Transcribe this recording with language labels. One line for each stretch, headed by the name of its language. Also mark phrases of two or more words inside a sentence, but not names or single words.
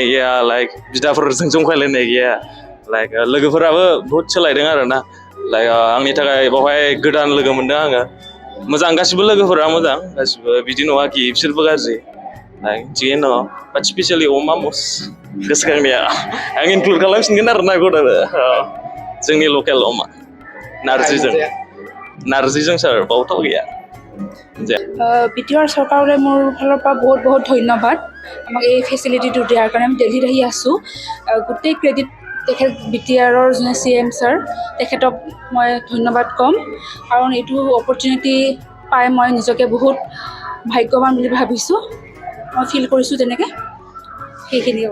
Bodo: गैया लाइक बिदाफोरजों जंखायलायनाय गैया लाइक लोगोफोराबो बहुत सोलायदों आरोना लाइक आंनि थाखाय बावहाय गोदान लोगो मोनदों आङो मोजां गासिबो लोगोफोरा मोजां गासिबो बिदि नङा कि बिसोरबो गाज्रि लाइक थिगैनो दङ
English: but specially
Bodo: अमा मस गोसोखांनाया आं इनक्लुड खालामफिनगोन आरो ना जोंनि लकेल अमा नारजिजों सार बावथ' गैया
Assamese: BTR চৰকাৰলৈ মোৰ ফালৰ পৰা বহুত বহুত ধন্যবাদ আমাক এই ফেচিলিটিটো দিয়াৰ কাৰণে আমি দিল্লীত আহি আছোঁ গোটেই ক্ৰেডিট তেখেত BTRৰ যোনে CM ছাৰ তেখেতক মই ধন্যবাদ ক'ম কাৰণ এইটো অপৰচুনিটি পাই মই নিজকে বহুত ভাগ্যৱান বুলি ভাবিছোঁ মই ফিল কৰিছোঁ তেনেকৈ সেইখিনিও